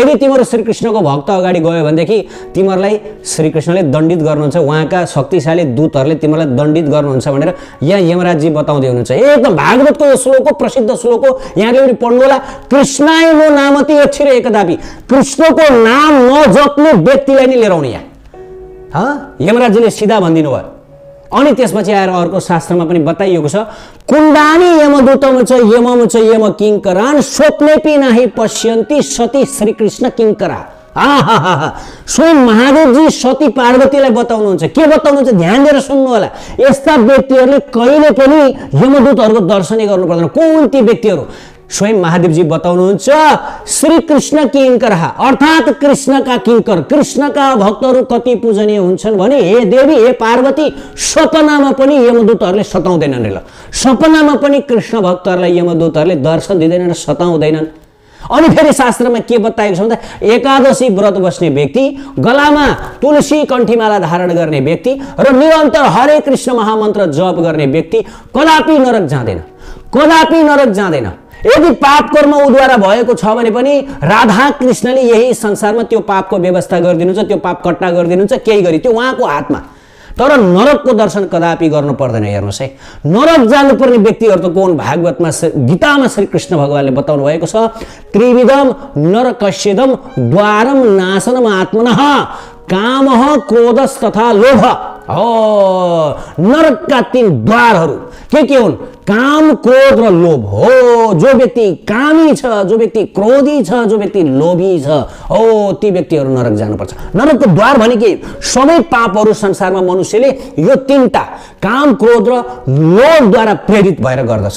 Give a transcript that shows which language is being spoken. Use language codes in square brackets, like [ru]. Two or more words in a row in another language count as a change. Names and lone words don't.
[ne] यदि तिमीहरू श्रीकृष्णको भक्त अगाडि गयो भनेदेखि तिमीहरूलाई श्रीकृष्णले दण्डित गर्नुहुन्छ, उहाँका शक्तिशाली दूतहरूले तिमीहरूलाई दण्डित गर्नुहुन्छ भनेर यहाँ यमराजजी बताउँदै हुनुहुन्छ। एकदम भागवतको यो श्लोक हो, प्रसिद्ध श्लोक हो, यहाँले पनि पढ्नु होला। [sa] कृष्णाय नो नामति अक्षर एकदापि, [ne] कृष्णको नाम नजप्ने व्यक्तिलाई नै लिएर आउने यहाँ यमराजजीले सिधा भनिदिनु भयो। अनि त्यसपछि आएर अर्को शास्त्रमा पनि बताइएको छ, [sa] कुण्डानी यमदूतम च यमम च यम किङ्करान् स्वप्नेपि नाहि पश्यन्ति सती श्रीकृष्ण किङ्करा। [ne] स्वयं महादेवजी सती पार्वतीलाई बताउनुहुन्छ। के बताउनुहुन्छ? ध्यान दिएर सुन्नु होला। यस्ता व्यक्तिहरूले कहिले पनि यमदूतहरूको दर्शनै गर्नु पर्दैन। कुन ती व्यक्तिहरू? स्वयं महादेवजी बताउनुहुन्छ, श्रीकृष्ण किङ्कर, अर्थात् कृष्णका किङ्कर, कृष्णका भक्तहरू कति पूजनीय हुन्छन् भने हे देवी, हे पार्वती, सपनामा पनि यमदूतहरूले सताउँदैनन् रे। सपनामा पनि कृष्ण भक्तहरूलाई यमदूतहरूले दर्शन दिँदैनन्, सताउँदैनन्। अनि फेरि शास्त्रमा के बताएको छ भन्दा एकादशी व्रत बस्ने व्यक्ति, गलामा तुलसी कण्ठीमाला धारण गर्ने व्यक्ति र निरन्तर हरे कृष्ण महामन्त्र जप गर्ने व्यक्ति कदापि नरक जाँदैन, कदापि नरक जाँदैन। यदि पाप कर्म उद्वारा भएको छ भने पनि राधा कृष्णले यही संसारमा त्यो पापको व्यवस्था गरिदिनुहुन्छ, त्यो पाप कट्टा गरिदिनुहुन्छ, केही गरी त्यो उहाँको हातमा। तर नरकको दर्शन कदापि गर्नु पर्दैन। हेर्नुहोस् है, नरक जानुपर्ने व्यक्तिहरू त कोन? भागवतमा गीतामा श्री कृष्ण भगवानले बताउनु भएको छ, [sa] त्रिविधम नरकस्येदम द्वारम नाशनम आत्मनः कामः क्रोधस् तथा लोभ। [ne] नरकका 3 द्वारहरू के हुन्? काम, क्रोध र लोभ हो। जो व्यक्ति कामी छ, जो व्यक्ति क्रोधी छ, जो व्यक्ति लोभी छ, हो ती व्यक्तिहरू नरक जानुपर्छ। नरकको द्वार भने के? सबै पापहरू संसारमा मनुष्यले यो 3टा काम, क्रोध र लोभद्वारा प्रेरित भएर गर्दछ।